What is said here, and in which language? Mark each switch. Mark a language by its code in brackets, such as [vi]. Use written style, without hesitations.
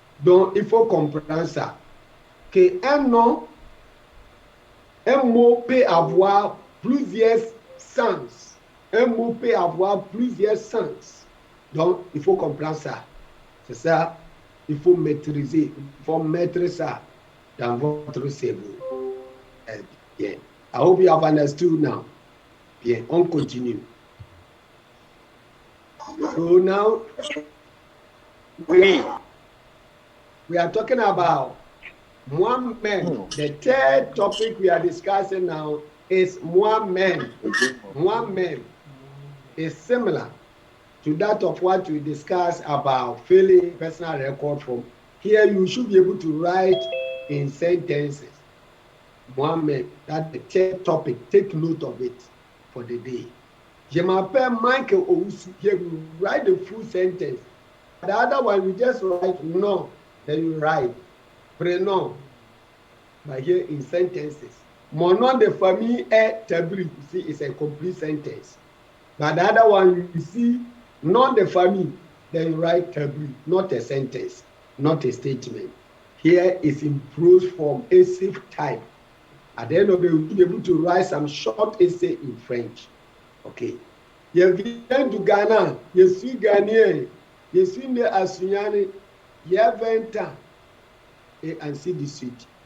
[fr] Donc, il faut comprendre ça. Que un nom, un mot peut avoir plusieurs sens. Un mot peut avoir plusieurs sens. Donc, il faut comprendre ça. C'est ça, il faut maîtriser. Il faut mettre ça dans votre cerveau. Bien. [en] I hope you have understood now. [fr] Bien, on continue. [en] So now, we are talking about moi-même. The third topic we are discussing now is moi-même. Moi-même is similar to that of what we discussed about filling personal record form. Here you should be able to write in sentences. Moi-même, that's the third topic. Take note of it for the day. [fr] Je m'appelle Michael Owusu. [en] Here we write the full sentence. The other one, we just write no, then you write prénom. But here in sentences. [fr] Mon nom de famille est Tabri. [en] You see, it's a complete sentence. But the other one, you see, nom de famille, then you write Tabri, not a sentence, not a statement. Here is in prose form, essay type. At the end of the day, you'll be able to write some short essay in French. Okay. [fr] Je viens du Ghana, je suis Ghanéen, je suis né à Sunyani, il y a 20 ans, et ainsi de suite.